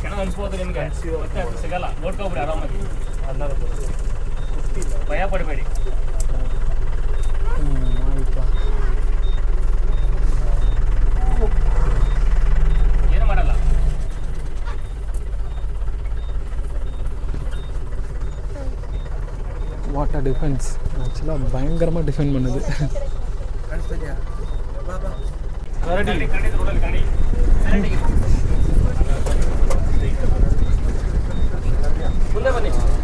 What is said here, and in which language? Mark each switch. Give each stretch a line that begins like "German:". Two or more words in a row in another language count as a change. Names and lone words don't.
Kannada: ಅನ್ಸ್ಬೋದು ನಿಮಗೆ, ಮತ್ತೆ ಅದು ಸಿಗಲ್ಲ. ನೋಡ್ಕೊಬಿಡಿ ಆರಾಮಾಗಿ, ಭಯ ಪಡಬೇಡಿ. ಏನು ಮಾಡಲ್ಲ.
English: water defense
Tamil: ஆக்சுவலாக பயங்கரமாக டிஃபெண்ட் பண்ணுது.
Kannada: ಕರಡಿ ರೋಡಲ್ಲಿ ಕರಡಿ ಮುಂದೆ ಬನ್ನಿ.